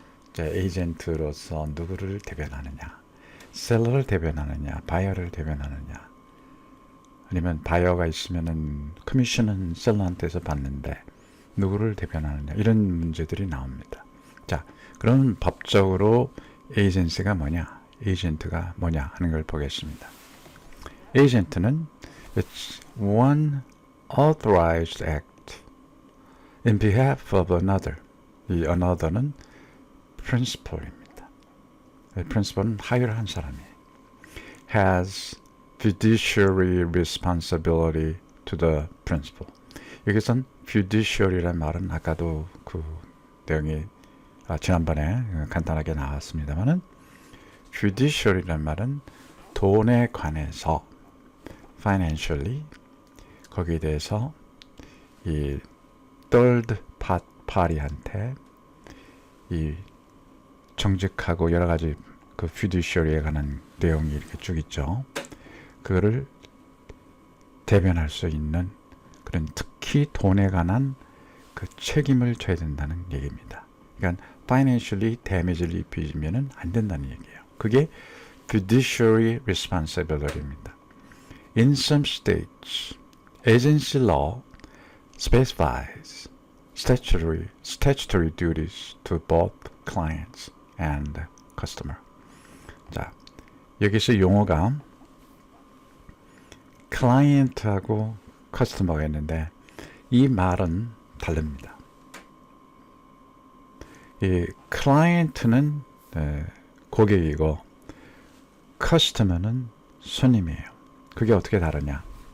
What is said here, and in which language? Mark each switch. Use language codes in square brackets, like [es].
[ko] 이제 에이전트로서 누구를 대변하느냐, 셀러를 대변하느냐, 바이어를 대변하느냐, 아니면 바이어가 있으면은 커미션은 셀러한테서 받는데 누구를 대변하느냐 이런 문제들이 나옵니다. 자, 그럼 법적으로 에이전시가 뭐냐, 에이전트가 뭐냐 하는 걸 보겠습니다. [en] 에이전트는 it's one authorized act in behalf of another. [ko] 이 another는 principal입니다. principal은 하유를 한 사람이에요. [en] has fiduciary responsibility to the principal. [ko] 여기선 fiduciary라는 말은 아까도 그 내용이 지난번에 간단하게 나왔습니다만은 fiduciary라는 말은 돈에 관해서 financially 거기에 대해서 이 third party한테 이 정직하고 여러 가지 그 fiduciary에 관한 내용이 이렇게 쭉 있죠. 그거를 대변할 수 있는 그런 특히 돈에 관한 그 책임을 져야 된다는 얘기입니다. 그러니까 financially damage를 입히면은 안 된다는 얘기예요. 그게 fiduciary responsibility입니다. [en] In some states, agency law specifies statutory duties to both clients and customer. [ko] 자, 여기서 용어가 클라이언트하고 커스터머가 있는데 이 말은 다릅니다. 이 클라이언트는 고객이고 커스터머는 손님이에요. 그게 어떻게 다르냐?